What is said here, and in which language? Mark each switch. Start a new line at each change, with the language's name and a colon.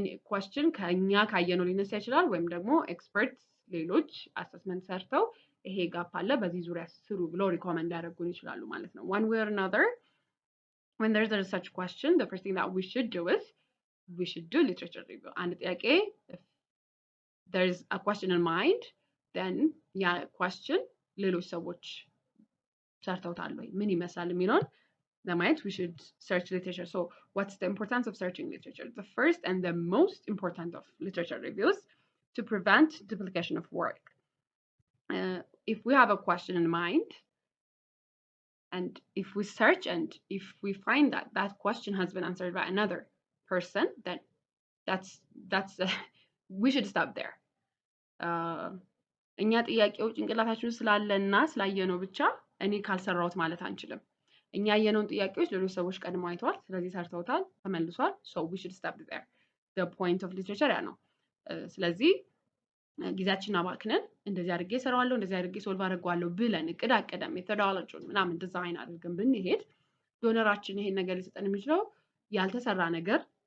Amharic: ኳስችን ከእኛ ካየነው ሊነሳ ይችላል፣ ወይም ደግሞ ኤክስፐርት ሌሎች አሰስመንት ሰርተው ይሄ ጋፕ አለ በዚህ ዙሪያ ስሩ ብለው ሪኮመንድ ያደርጉን ይችላሉ ማለት ነው።
English: One way or another, when there's a research question, the first thing that we should do is we should do literature review. And if there's a question in mind, then yeah, question
Amharic: ሌሎች ሰዎች ሰርተውታል ወይ ምን ይመስላል የሚለውን ለማየት
English: we should search literature. So what's the importance of searching literature? The first and the most important of literature reviews to prevent duplication of work. If we have a question in mind, and if we search and if we find that that question has been answered by another person, then that's we should stop there.
Amharic: እኛ ጥያቄው ጭንቅላታችን ስላለና ስላየነው ብቻ እኔ ካልሰራሁት ማለት አንችልም። እኛ ያየነውን ጥያቄዎች ሌሎች ሰዎች ቀድመው አይተዋል፣ ስለዚህ ሰርተውታል፣ ተመልሷል።
English: So we should stop there. The point of literature
Amharic: ያ ነው። ስለዚህ ጊዜያችንን አባክነን እንደዚህ አድርጌ እሰራዋለሁ፣ እንደዚህ አድርጌ ሶልቭ አደርገዋለሁ ብለን እቅድ አቅደም ሜቶዶሎጂውን ምናምን ዲዛይን አድርገን ብንሄድ ዶነራችን ይሄን ነገር ሊሰጠን የሚችለው ያልተሰራ ነገር